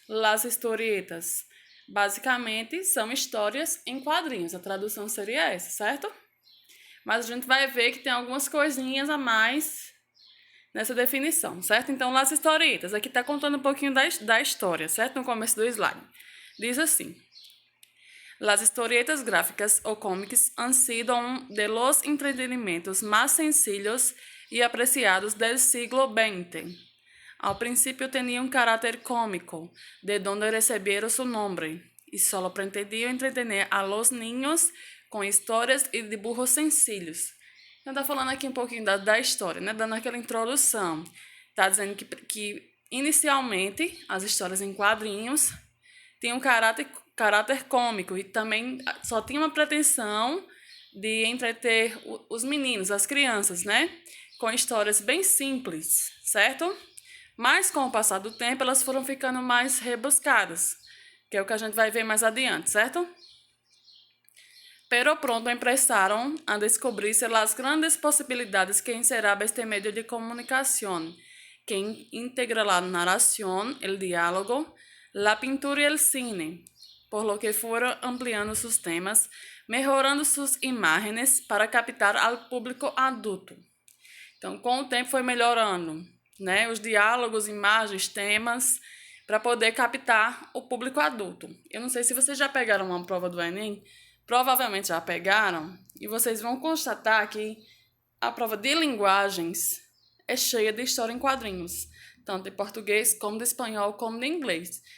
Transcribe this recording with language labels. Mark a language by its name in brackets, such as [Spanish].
[Portuguese] Las historietas, basicamente, são histórias em quadrinhos. A tradução seria essa, certo? Mas a gente vai ver que tem algumas coisinhas a mais nessa definição, certo? Então, las historietas, aqui está contando um pouquinho da história, certo? No começo do slide. [Spanish] Diz assim: las historietas gráficas o cómics han sido uno de los entretenimientos más sencillos y apreciados del siglo XX. Al principio tenía un carácter cómico, de donde recibieron su nombre, y solo pretendiam entretener a los niños com histórias e dibujos sencillos. [Portuguese] Então, tá falando aqui um pouquinho da história, né? Dando aquela introdução. Tá dizendo que inicialmente as histórias em quadrinhos tinham um caráter cômico e também só tinha uma pretensão de entreter os meninos, as crianças, né? Com histórias bem simples, certo? Mas com o passar do tempo elas foram ficando mais rebuscadas, que é o que a gente vai ver mais adiante, certo? [Spanish] Pero pronto empezaron a descubrirse las grandes posibilidades que encerraba este medio de comunicación, que integra la narración, el diálogo, la pintura y el cine, por lo que fueron ampliando sus temas, mejorando sus imágenes para captar al público adulto. [Portuguese] Então, com o tempo foi melhorando, né, os diálogos, imagens, temas, para poder captar o público adulto. Eu não sei se vocês já pegaram uma prova do Enem, provavelmente já pegaram, e vocês vão constatar que a prova de linguagens é cheia de história em quadrinhos, tanto de português, como de espanhol, como de inglês.